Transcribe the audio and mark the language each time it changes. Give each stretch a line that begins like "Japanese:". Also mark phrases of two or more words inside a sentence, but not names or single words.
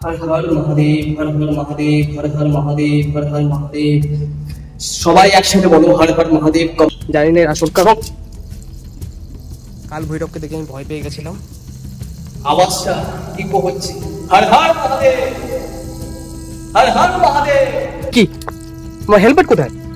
Hindi: हर हर महादेव, हर हर महादेव, हर हर महादेव, हर हर महादेव।
Bangla: সবাই একসাথে বলো হর হর মহাদেব। জানি না আসল কারণ কাল ভৈরবকে দেখে আমি ভয় পেয়ে গেছিলাম। আওয়াজটা ইকো হচ্ছে, হর হর মহাদেব, হর হর মহাদেব। কি আমার হেলমেট কোথায়?